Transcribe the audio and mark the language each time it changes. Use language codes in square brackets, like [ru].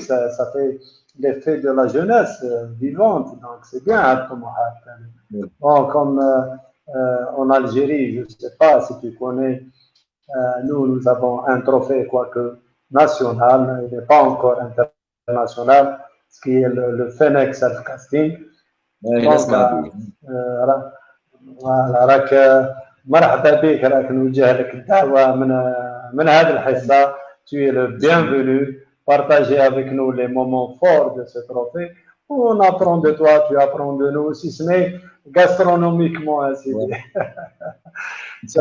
[fr] Ça fait l'effet de la jeunesse vivante. Donc c'est bien. Bon, comme en Algérie, je ne sais pas si tu connais, nous avons un trophée, quoique national, il n'est pas encore international, ce qui est le Fennec Self-Casting. [ar] Donc, راك مرحبا بك، راك نوجه لك الدعوة من هذه الحصة. [fr] Tu es le bienvenu. Partager avec nous les moments forts de ce trophée. On apprend de toi, tu apprends de nous, si ce n'est gastronomiquement ainsi dit.